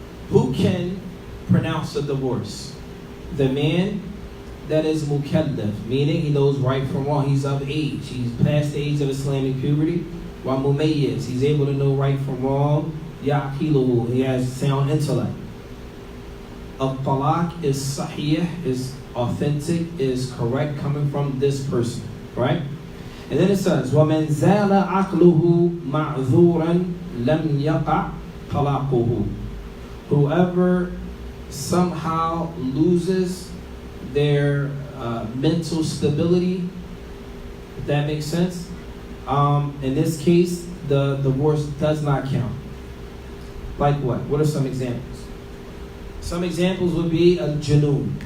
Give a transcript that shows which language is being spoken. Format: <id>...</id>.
<en>Who can pronounce a divorce? The man that is mukallaf, meaning he knows right from wrong. He's of age. He's past the age of Islamic puberty. While mumayyiz, he's able to know right from wrong. Ya'qiluhu, he has sound intellect. Al-Talaaq is sahih, is authentic, is correct, coming from this person, right? And then it says,</en> <ar>وَمَنْ زَالَ عَقْلُهُ مَعْذُورًا لَمْ يَقَعْ طَلَاقُهُ.</ar> <en>Whoever somehow loses their mental stability, if that makes sense, in this case, the divorce does not count. Like what? What are some examples? Some examples would be a junoon.</en>